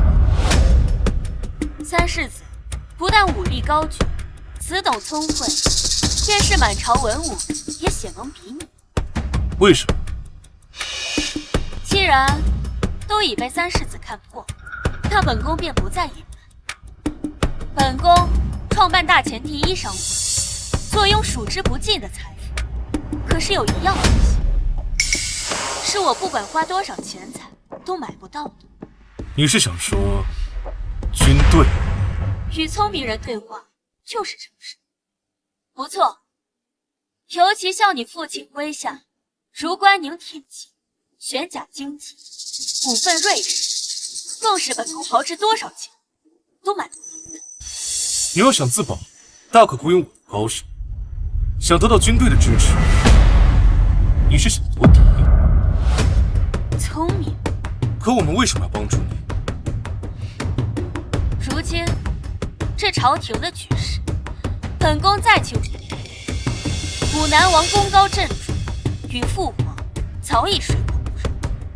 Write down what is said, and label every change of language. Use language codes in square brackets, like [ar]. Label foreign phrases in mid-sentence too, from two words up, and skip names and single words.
[zh] 三世子不但武力高绝，此等聪慧，便是满朝文武也鲜能比拟。为什么？既然都已被三世子看破， 那本宫便不再隱瞞。本宮創辦大前第一商會，坐擁數之不盡的財富，可是有一樣東西，是我不管花多少錢財都買不到的。你是想說軍隊？與聰明人對話就是誠實。不錯，尤其像你父親麾下如關寧鐵騎、玄甲精騎、五份瑞士，纵使本宮豪掷多少錢，都買不到。你要想自保，大可雇傭我的高手；想得到軍队的支持，你是想夺嫡。聪明。可我们为什么要帮助你？如今这朝廷的局勢，本宮再清楚，武南王功高震主，與父皇早已水火不容。